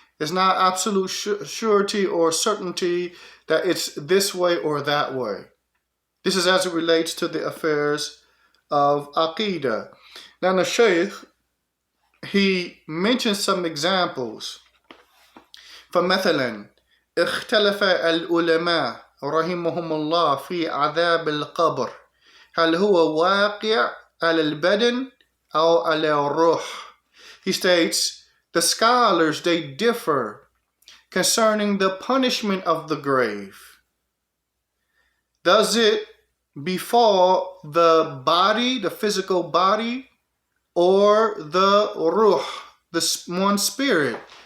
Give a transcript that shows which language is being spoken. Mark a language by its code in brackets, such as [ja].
[en] It's not absolute surety or certainty that it's this way or that way. This is as it relates to the affairs of Aqeedah. Now the Shaykh, he mentions some examples. [ar] فمثلا اختلف العلماء رحمهم الله في عذاب القبر هل هو واقع على البدن أو على الروح. [en] He states, the scholars, they differ concerning the punishment of the grave. Does it befall the body, the physical body, or the ruh, the one spirit?